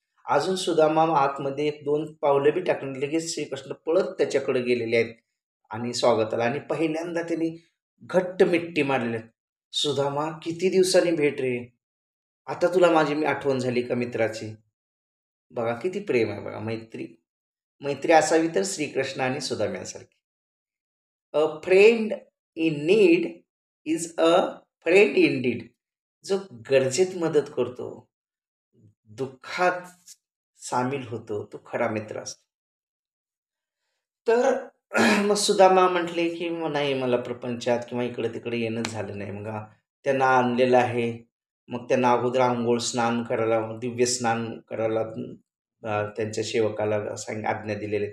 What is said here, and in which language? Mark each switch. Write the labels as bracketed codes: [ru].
[mr] अजून सुदामा आतमध्ये 1-2 पावलं बी टाकून लगेच श्रीकृष्ण पळत त्याच्याकडे गेलेले आहेत आणि स्वागताला, आणि पहिल्यांदा त्यांनी घट्ट मिठी मारलेली आहे. "सुदामा, किती दिवसांनी भेट रे! आता तुला माझी आठवण झाली का मित्राची?" बघा किती प्रेम आहे बघा, मैत्री. मैत्री असावी तर श्रीकृष्ण आणि सुदाम्यासारखी. [en] A friend in need is a friend in deed. [mr] जो गरजेत मदत करतो, दुःखात सामील होतो, तो खरा मित्र असतो. तर मग सुदामा म्हटले, की "मग नाही, मला प्रपंचात किंवा इकडे-तिकडे येणंच झालं नाही." मग त्यांना आणलेलं आहे. मग त्यांना अगोदर अंघोळ, स्नान करायला, दिव्य स्नान करायला त्यांच्या सेवकाला आज्ञा दिलेली आहे.